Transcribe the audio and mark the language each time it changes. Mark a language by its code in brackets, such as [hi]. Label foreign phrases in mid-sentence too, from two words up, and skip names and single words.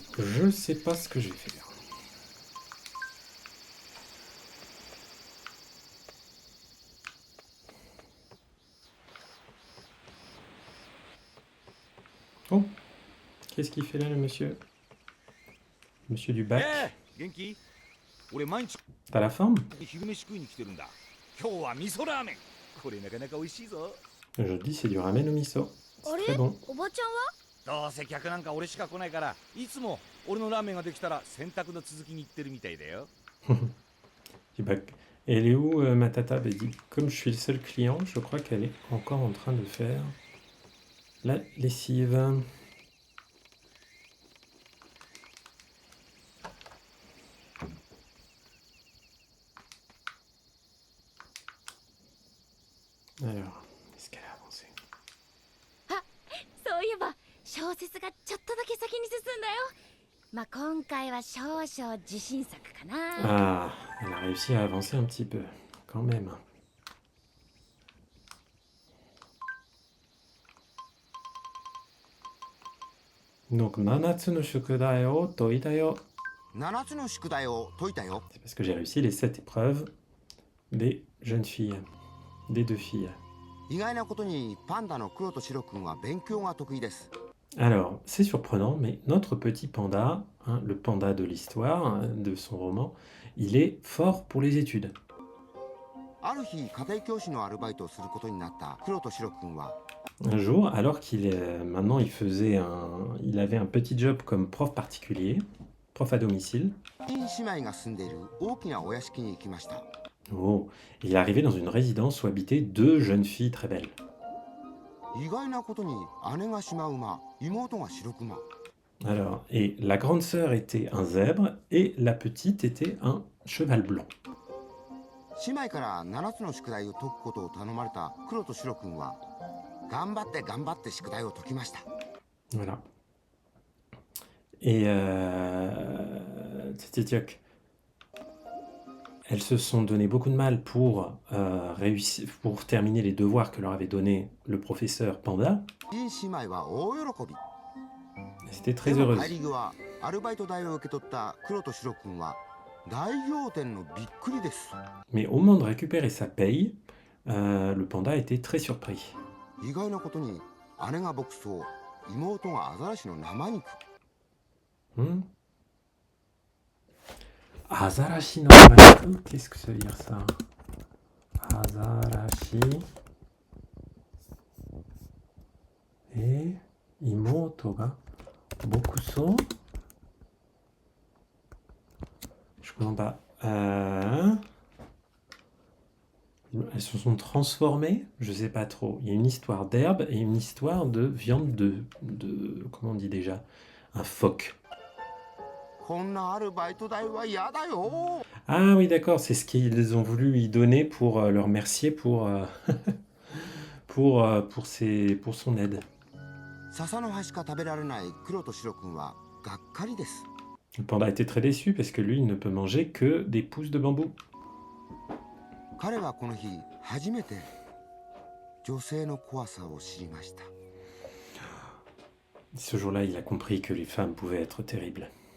[fr] Je sais pas ce que je vais faire. Oh, qu'est-ce qu'il fait là, le monsieur? Monsieur du bac. [ja] 元気？俺毎日 [fr] T'as la forme? [ja] 昼飯食いに来てるんだ。今日は味噌ラーメン。これなかなか美味しいぞ。 [fr] Aujourd'hui, c'est du ramen au miso. C'est très bon. [ja] おばちゃんは？どうせ客なんか俺しか来ないから、いつも俺のラーメンができたら洗濯の続きに行ってるみたいだよ。 [fr] Du bac. Et elle est où, ma tata? Bah, dit, comme je suis le seul client, je crois qu'elle est encore en train de faire la lessive. Alors, est-ce qu'elle a avancé? [ja] そういえば小説がちょっとだけ先に進んだよ。まあ今回は少々自信作かな。 [fr] Ah, elle a réussi à avancer un petit peu, quand même. Donc, [ja] 7つの宿題を解いたよ. 7つの宿題を解いたよ。 [fr] C'est parce que j'ai réussi les 7 épreuves des jeunes filles, des 2 filles. [ja] 意外なことにパンダの黒と白くんは勉強が得意です。 [fr] Alors, c'est surprenant, mais notre petit panda, hein, le panda de l'histoire, hein, de son roman, il est fort pour les études. [ja] ある日家庭教師のアルバイトをすることになった黒と白くんは [fr] Un jour, alors maintenant il avait un petit job comme prof particulier, prof à domicile. [ja] イン姉妹が住んでいる大きなお屋敷に行きました。 [fr] Oh, il est arrivé dans une résidence où habitaient 2 jeunes filles très belles. [ja] 意外なことに姉がシマウマ、妹が白クマ。 [fr] Alors, et la grande sœur était un zèbre et la petite était un cheval blanc. [ja] 姉妹から7つの宿題を解くことを頼まれた黒と白くんは頑張って宿題を解きました。 [fr] Voilà. Et tchitchioc. Elles se sont donné beaucoup de mal pour réussir, pour terminer les devoirs que leur avait donné le professeur Panda. [ja] イン姉妹は大喜び。 [fr] Elles étaient [ja] で [fr] très [ja] も [fr] heureuses. [ja] 帰り際アルバイト代を受け取った黒と白くんは大仰天のびっくりです。 [fr] Mais au moment de récupérer sa paye, le panda était très surpris. [ja] 意外なことに姉が牧草、妹がアザラシの生肉。 Hmm? アザラシの生肉? [fr] Qu'est-ce que ça veut dire ça? Azarashi et [ja] 妹が牧草? [fr] Je comprends pas. Elles se sont transformées? Je sais pas trop. Il y a une histoire d'herbe et une histoire de viande de comment on dit déjà? Un phoque. [ja] こんなアルバイト代は嫌だよ。 [fr] Ah oui, d'accord, c'est ce qu'ils ont voulu lui donner pour le remercier pour, pour son aide. [ja] 笹の葉しか食べられない黒と白くんはがっかりです。 [fr] Le panda était très déçu parce que lui, il ne peut manger que des pousses de bambou. [ja] 彼はこの日初めて女性の怖さを知りました。 [fr] Ce jour-là, il a compris que les femmes pouvaient être terribles.